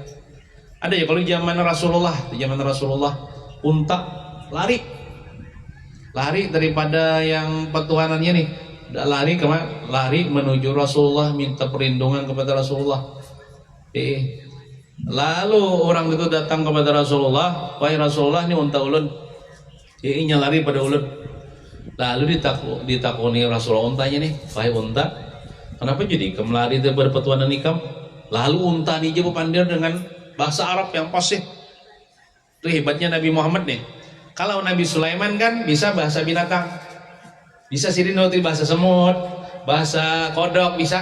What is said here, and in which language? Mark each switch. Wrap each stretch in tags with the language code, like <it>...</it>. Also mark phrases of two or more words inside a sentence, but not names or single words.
<id>Ada ya kalau zaman Rasulullah unta lari daripada yang petuhanannya nih, lari menuju Rasulullah, minta perlindungan kepada Rasulullah. Lalu orang itu datang kepada Rasulullah, "Wahai Rasulullah, ini unta ulun."</id> <bjn>Inya lari pada ulun.</bjn> <id>Lalu ditakuni Rasulullah untanya nih, "Wahai unta, kenapa jadi kamu lari daripada petuanan ikam?" Lalu unta ini jawab pandir dengan bahasa Arab yang fasih. Itu hebatnya Nabi Muhammad nih. Kalau Nabi Sulaiman kan bisa bahasa binatang, bisa sirinoti bahasa semut, bahasa kodok bisa.</id>